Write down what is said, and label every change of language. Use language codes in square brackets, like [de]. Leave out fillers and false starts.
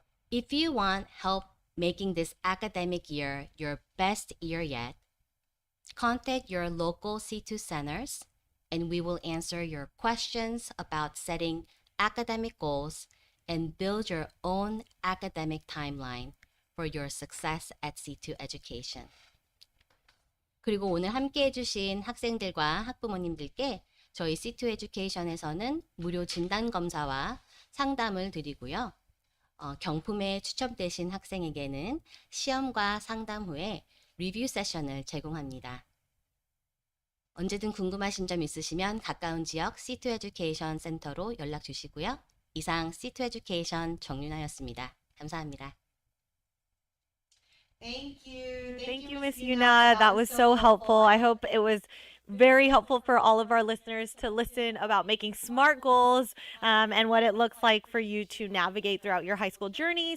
[en] If you want help making this academic year your best year yet, contact your local C2 centers and we will answer your questions about setting academic goals and build your own academic timeline for your success at C2 Education. [ko] 그리고 오늘 함께 해주신 학생들과 학부모님들께 저희 C2 Education에서는 무료 진단검사와 상담을 드리고요. 경품에 추첨되신 학생에게는 시험과 상담 후에 리뷰 세션을 제공합니다. 언제든 궁금하신 점 있으시면 가까운 지역 C2 Education 센터로 연락 주시고요. 이상 C2 Education 정윤아였습니다. 감사합니다. [en] Thank you, Miss Yuna. That was so helpful. I hope it was very helpful for all of our listeners to listen about making SMART goals and what it looks like for you to navigate throughout your high school journey.